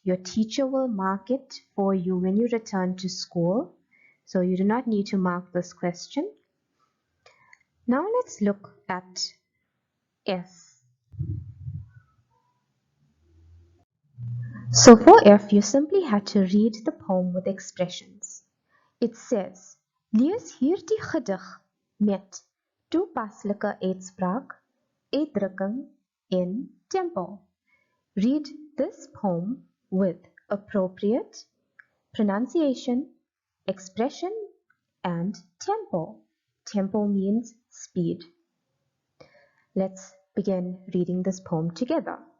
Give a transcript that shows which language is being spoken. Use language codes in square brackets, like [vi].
[en] Your teacher will mark it for you when you return to school. So you do not need to mark this question. Now let's look at F. So for F, you simply had to read the poem with expressions. It says, [af] lees hierdie gedig met toepaslike uitspraak, uitdrukking en tempo. [en] Read this poem with appropriate pronunciation, expression, and tempo. Tempo means speed. Let's begin reading this poem together.